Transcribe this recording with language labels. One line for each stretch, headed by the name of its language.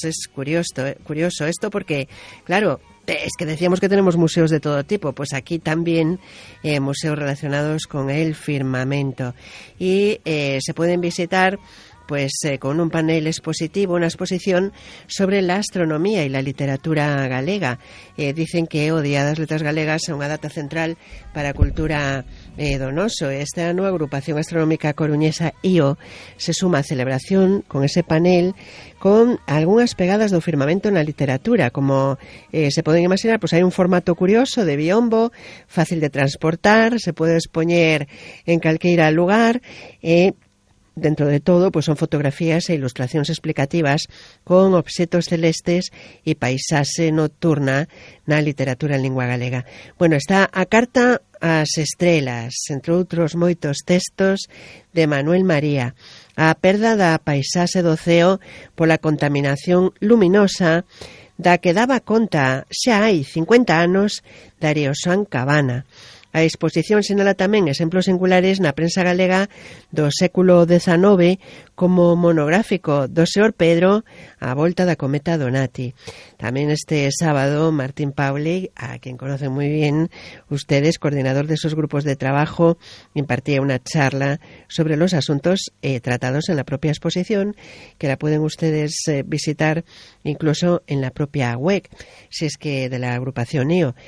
Spanish: Es curioso esto, porque claro, es que decíamos que tenemos museos de todo tipo, pues aquí también museos relacionados con el firmamento. Y se pueden visitar con un panel expositivo, una exposición sobre la astronomía y la literatura galega. Dicen que
Galician: O Día das Letras Galegas é unha data central para a cultura donoso.
Spanish: Esta nueva agrupación astronómica coruñesa IO se suma a celebración con ese panel,
Galician: con algunhas pegadas do firmamento na literatura. Como se poden imaginar, pues hai un formato curioso de biombo, fácil de transportar, se pode expoñer en calqueira lugar. Dentro de todo, pues son fotografías e ilustracións explicativas con obxetos celestes e paisaxe nocturna na literatura en lingua galega. Bueno, está a carta ás estrelas, entre outros moitos textos de Manuel María, a perda da paisaxe do ceo pola contaminación luminosa da que daba conta xa hai 50 anos Darío Xoán Cabana. A exposición sinala tamén exemplos singulares na prensa galega do século XIX, como monográfico do Señor Pedro, A volta da cometa Donati. Tamén este sábado,
Spanish: Martín Pauli,
Galician: a quen
Spanish: conocen moi bien ustedes, coordinador de esos grupos de trabajo, impartía
Galician: unha charla
Spanish: sobre los asuntos tratados en la propia exposición, que la pueden ustedes visitar incluso en la propia web, si es que de la agrupación IO.